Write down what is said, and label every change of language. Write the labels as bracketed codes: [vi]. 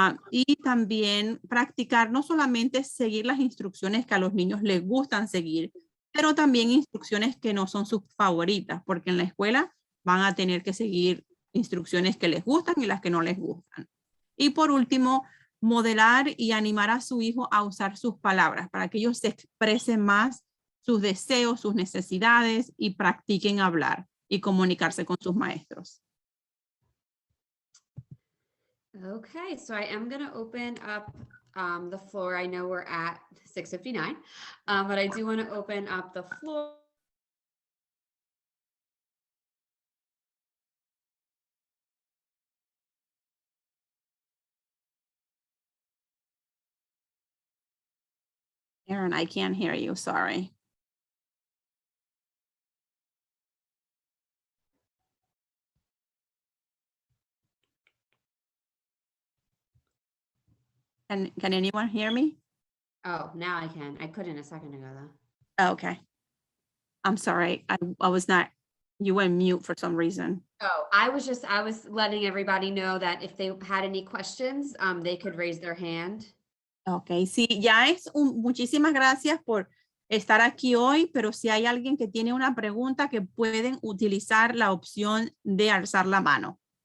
[es] Y también practicar no solamente seguir las instrucciones que a los niños les gustan seguir, pero también instrucciones que no son sus favoritas, porque en la escuela van a tener que seguir instrucciones que les gustan y las que no les gustan. Y por último, modelar y animar a su hijo a usar sus palabras para que ellos se expresen más sus deseos, sus necesidades y practiquen hablar y comunicarse con sus maestros. [en] Okay, so I am going to open up the floor. I know we're at 6:59, but I do want to open up the floor. Aaron, I can't hear you, sorry. Can anyone hear me? Oh, now I can. I couldn't a second ago though. Okay. I'm sorry. I was not, you went mute for some reason. Oh, I was letting everybody know that if they had any questions, they could raise their hand. [es] Okay, sí, ya muchísimas gracias por estar aquí hoy, pero si hay alguien que tiene una pregunta, que pueden utilizar la opción de alzar la mano.